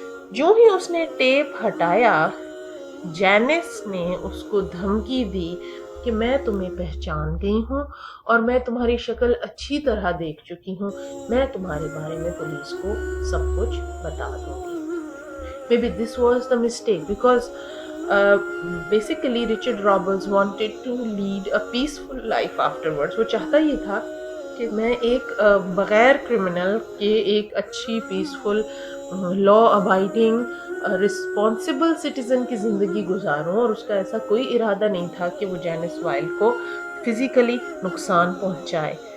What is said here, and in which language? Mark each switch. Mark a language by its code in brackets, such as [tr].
[ur] جو ہی اس نے ٹیپ ہٹایا، جینس نے اس کو دھمکی دی کہ میں تمہیں پہچان گئی ہوں اور میں تمہاری شکل اچھی طرح دیکھ چکی ہوں، میں تمہارے بارے میں پولیس کو سب کچھ بتا دوں گی. [en] Maybe this was the mistake because basically Richard Roberts wanted to lead a peaceful life afterwards. [ur] وہ چاہتا یہ تھا کہ میں ایک بغیر کرمنل کے ایک اچھی peaceful law abiding responsible citizen کی زندگی گزاروں، اور اس کا ایسا کوئی ارادہ نہیں تھا کہ وہ جینس وائل کو فزیکلی نقصان پہنچائے.